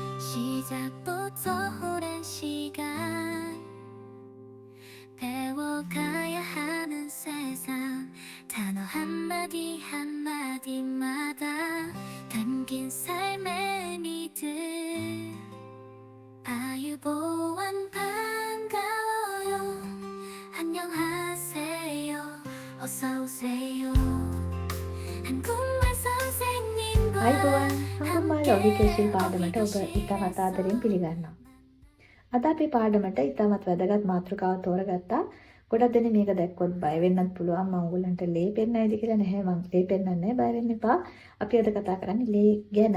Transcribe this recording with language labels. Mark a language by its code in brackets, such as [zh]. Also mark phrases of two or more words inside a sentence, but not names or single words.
[ko] 시작부터 오랜 시간 배워가야 하는 세상 단어 한마디 한마디마다 담긴 삶의 의미들 아유보안 반가워요 안녕하세요 어서오세요 한국말 선생님과 [si] අයිබෝවන් හංගම්මාල ඔඩිකේෂන් පාඩමට ඔබ ඉතාමත් ආදරයෙන් පිළිගන්නවා. අද අපි පාඩමට ඉතාමත් වැදගත් මාතෘකාවක් තෝරගත්තා. ගොඩක් දෙනෙක් මේක දැක්කොත් බය වෙන්නත් පුළුවන්. මම ඔයගොල්ලන්ට ලේ පෙන්නයිද කියලා නැහැ. මම ලේ පෙන්නන්නේ නැහැ. බය වෙන්න එපා. අපි අද කතා කරන්නේ ලේ ගැන.